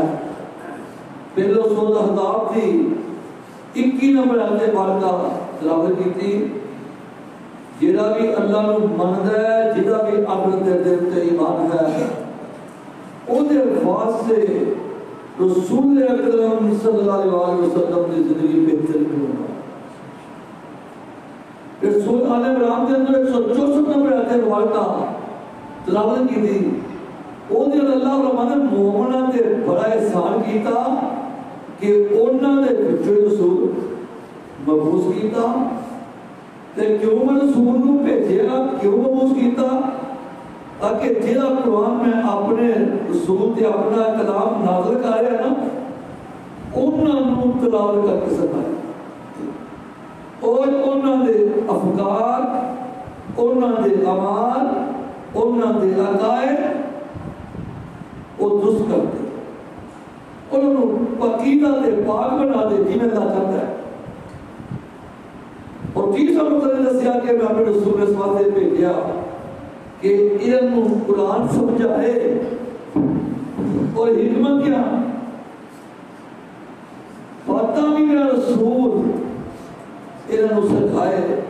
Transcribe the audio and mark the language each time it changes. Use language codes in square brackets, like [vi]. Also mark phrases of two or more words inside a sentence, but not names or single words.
[ur] پہلے سورۃ احزاب کی 21 نمبر آیت مبارکہ تلاوت کی، [pa] جہاں بھی اللہ نو مندا ہے، جہاں بھی آخرت دے دل تے ایمان ہے، اودے واسطے رسول اکرم صلی اللہ علیہ وسلم کی زندگی بہتر ہونا۔ رسول آل عمران کے اندر 164 نمبر آیت مبارکہ تلاوت کی تھی، اودے اللہ رحمٰن مومنہ تے بڑا احسان کیتا کہ انہاں دے وچوں رسول مبعوث کیتا۔ تے کیوں رسول نو بھیجیا، کیوں مبعوث کیتا؟ تاکہ جہاں قرآن میں اپنے رسول تے اپنا کلام نازل کر رہا ہے نا، انہاں نو تلاوت کر کے سنائے، اور انہاں دے افکار، انہاں دے اعمال، انہاں دے عقائد وہ درست کر دے، انہوں نے عقیدہ تے پاک بنا دے [ur] جی میں اللہ چاہتا ہے۔ اور تیسرا مطلب دسیا کہ میں اپنے رسول اس واسطے بھیجا کہ علم قرآن سمجھائے، اور حکمت کیا باتاں بھی میرا رسول علم سکھائے۔